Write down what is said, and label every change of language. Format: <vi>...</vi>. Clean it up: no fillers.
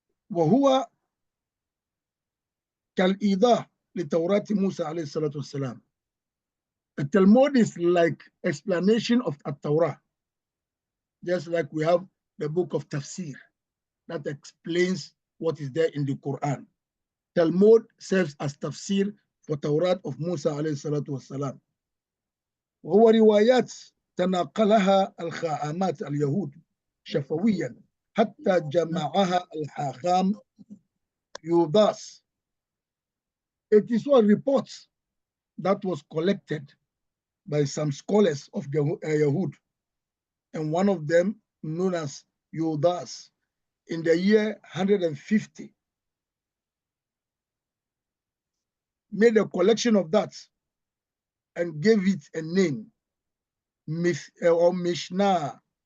<ar>وهو كالإيضاح لتوراة موسى عليه الصلاة والسلام.</ar> <en>The Talmud is like explanation of the Torah. Just like we have the book of Tafsir that explains what is there in the Quran. Talmud serves as Tafsir for Torah of Musa</en> <ar>عليه الصلاة والسلام. وهو روايات تناقلها الخاعمات اليهود شفويا حتى جمعها الحاخام يوضاس.</ar> <en>It is what reports that was collected by some scholars of the Yahud, and one of them known as Yudas in the year 150 made a collection of that and gave it a name, or Mishnah.</en>